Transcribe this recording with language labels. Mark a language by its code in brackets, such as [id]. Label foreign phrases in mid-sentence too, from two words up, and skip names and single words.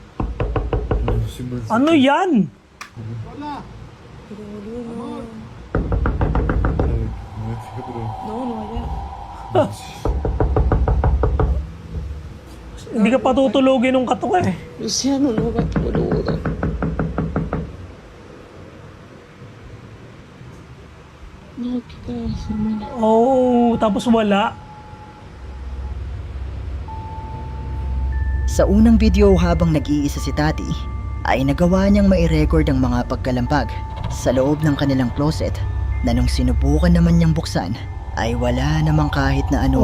[tl] Ano yan? Hindi ka patutulogin ng katok eh. [es] Luciano, no hagas boludo. No, ¿qué tal, hermano? [tl] Oh, tapos wala. Sa unang video habang nag-iisa si Tati, ay nagawa niyang mai-record ang mga pagkalampag sa loob ng kanilang closet na nung sinubukan naman niyang buksan ay wala namang kahit na ano